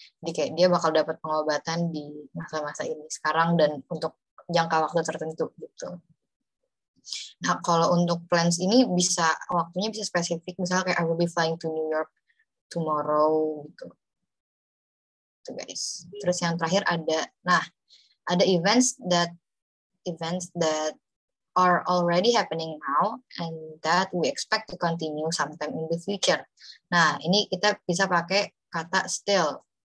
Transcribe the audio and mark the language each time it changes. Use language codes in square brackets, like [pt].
[id] Jadi kayak dia bakal dapat pengobatan di masa-masa ini sekarang dan untuk jangka waktu tertentu gitu. Nah, kalau untuk plans ini bisa waktunya bisa spesifik, misalnya kayak [en] I will be flying to New York tomorrow [id] gitu. Tuh guys. Terus yang terakhir ada, nah [en] Ada events that are already happening now and that we expect to continue sometime in the future. [id] Nah, ini kita bisa pakai kata still.